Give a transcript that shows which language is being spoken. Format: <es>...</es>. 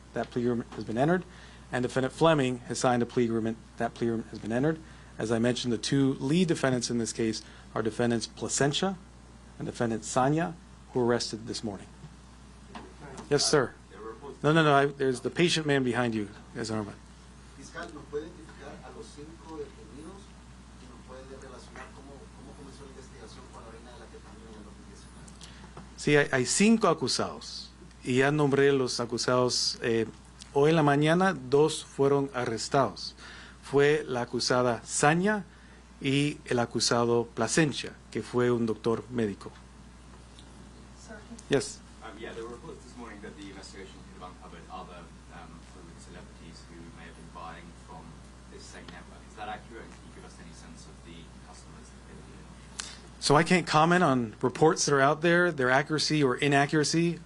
<en>That plea agreement has been entered. And defendant Fleming has signed a plea agreement. That plea agreement has been entered. As I mentioned, the two lead defendants in this case are defendants Placentia and defendant Sanya, who were arrested this morning. Yes, sir. No. There's the patient man behind you, as Arma.</en> <es>Fiscal, ¿nos puede identificar a los 5 detenidos y nos puede relacionar cómo comenzó la investigación con la orina de la ketamina en el 2019? Sí, hay 5 acusados y ya nombré los acusados. Hoy en la mañana 2 fueron arrestados. Fue la acusada Sanya y el acusado Placencia, que fue un doctor médico.</es> <en>Sir, Yes. Yeah, there were reports this morning that the investigation could have uncovered other Hollywood celebrities who may have been buying from this same network. Is that accurate? And can you give us any sense of the customers that they were dealing with? So I can't comment on reports that are out there, their accuracy or inaccuracy.</en>